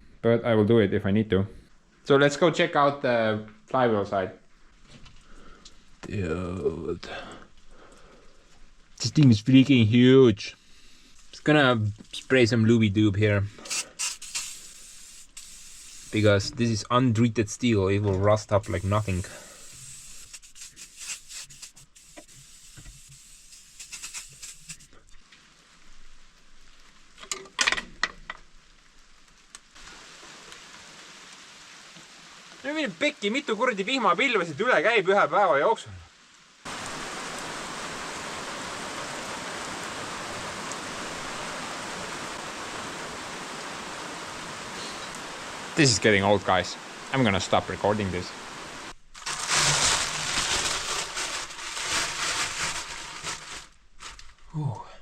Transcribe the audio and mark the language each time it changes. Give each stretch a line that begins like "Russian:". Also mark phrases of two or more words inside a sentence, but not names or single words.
English: But I will do it if I need to. So let's go check out the flywheel side. Dude. This thing is freaking huge. Just gonna spray some looby doob here. Because this is untreated steel, it will rust up like nothing.
Estonian: Milline pekki, mitu kuradi vihmapilve siit üle käib ühe päeva jooksul?
English: This is getting old, guys. I'm gonna stop recording this. Ooh.